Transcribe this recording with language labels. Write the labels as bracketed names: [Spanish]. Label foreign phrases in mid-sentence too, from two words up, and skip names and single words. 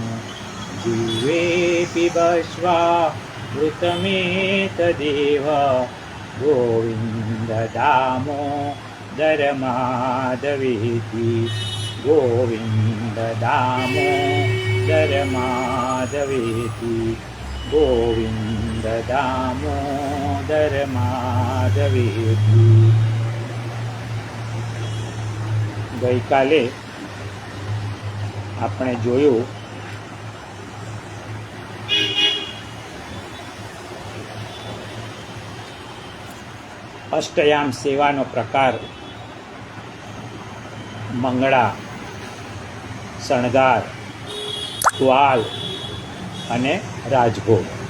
[Sanskrit] जिह्वे पिबस्वामृतमेतदेव गोविन्द दामोदर माधवेति। गोविन्द दामोदर माधवेति। गोविन्द दामोदर माधवेति। [Gujarati] ગઈકાલે આપણે જોયું અષ્ટયામ સેવાનો પ્રકાર, મંગળા, શણગાર, ગ્વાલ અને રાજભોગ.